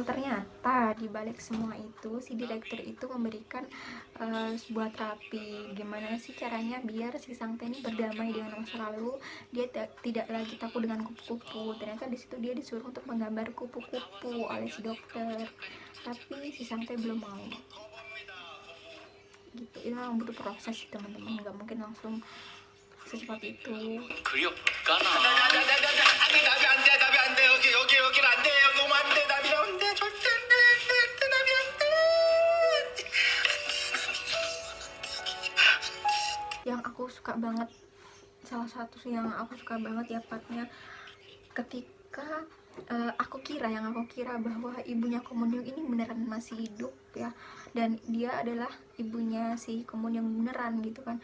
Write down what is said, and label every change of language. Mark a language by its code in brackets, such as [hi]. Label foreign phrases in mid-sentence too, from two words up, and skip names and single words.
[id] Ternyata di balik semua itu si direktur itu memberikan sebuah terapi, gimana sih caranya biar si Sang Tae ini berdamai dengan masa lalu, dia tidak lagi takut dengan kupu-kupu. Ternyata di situ dia disuruh untuk menggambar kupu-kupu oleh si dokter, tapi si Sang Tae belum mau gitu. Itu memang butuh proses sih teman-teman, nggak mungkin langsung secepat itu. [ko] 그려볼까나? 나비 안 돼. 여기는 안 돼. 너무 안 돼. 나비 안 돼. 절대 안 돼. 나비 안 돼. [id] Yang aku suka banget, salah satu yang aku suka banget ya partnya ketika aku kira bahwa ibunya Komunyoung ini beneran masih hidup ya, dan dia adalah ibunya si Komunyoung beneran gitu kan.